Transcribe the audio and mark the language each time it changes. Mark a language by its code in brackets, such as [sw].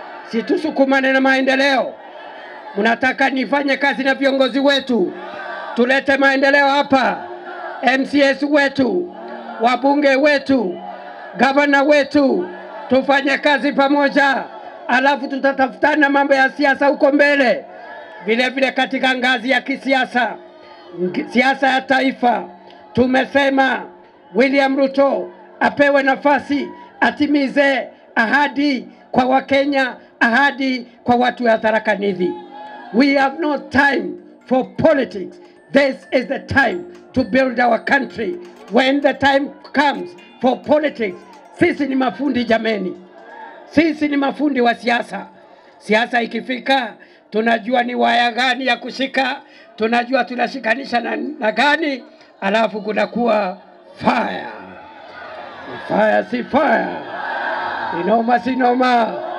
[sw] Situsukumane na maendeleo. Mnataka nifanye kazi na viongozi wetu, tulete maendeleo hapa, MCS wetu, wabunge wetu, gavana wetu, tufanye kazi pamoja, alafu tutatafutana mambo ya siasa huko mbele. Vile vile katika ngazi ya kisiasa, siasa ya taifa, tumesema William Ruto apewe nafasi atimize ahadi kwa Wakenya, ahadi kwa watu wa Tharaka Nithi. [en] We have no time for politics. This is the time to build our country. When the time comes for politics, [sw] sisi ni mafundi jameni. Sisi ni mafundi wa siasa. Siasa ikifika, tunajua ni waya gani ya kushika, tunajua tunashikanisha na gani, alafu kunakuwa fire. Fire si fire. Ni noma si noma.